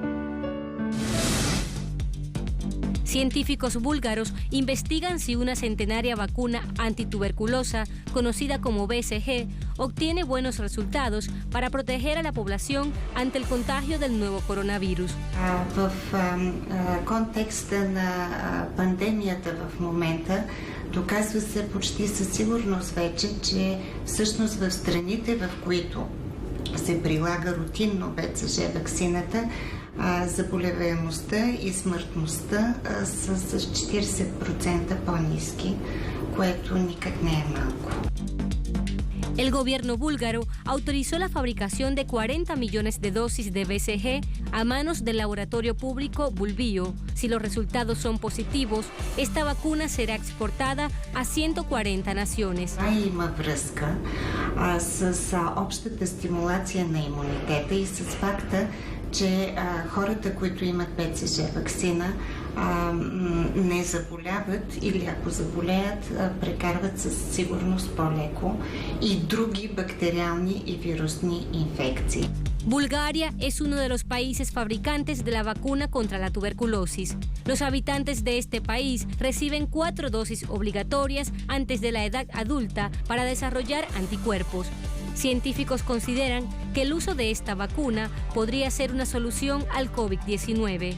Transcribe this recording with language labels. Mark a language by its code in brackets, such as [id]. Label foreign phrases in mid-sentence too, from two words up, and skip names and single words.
[es] Científicos búlgaros investigan si una centenaria vacuna antituberculosa, conocida como BCG, obtiene buenos resultados para proteger a la población ante el contagio del nuevo coronavirus. [bg] В контекста на пандемията в момента доказва се почти със сигурност вече, че всъщност в страните, в които се прилага рутинно БЦЖ ваксината, заболеваемостта и смъртността са с 40% по-ниски, което никак не е малко. [es] El gobierno búlgaro autorizó la fabricación de 40 millones de dosis de BCG a manos del laboratorio público Bulbio. Si los resultados son positivos, esta vacuna será exportada a 140 naciones. [bg] Има връзка с общата стимулация на имунитета и с факта, че хората, които имат БЦЖ ваксина, не заболяват или ако заболеят, прекарват със сигурност по-леко и други бактериални и вирусни инфекции. [es] Bulgaria es uno de los países fabricantes de la vacuna contra la tuberculosis. Los habitantes de este país reciben 4 dosis obligatorias antes de la edad adulta para desarrollar anticuerpos. Científicos consideran que el uso de esta vacuna podría ser una solución al COVID-19.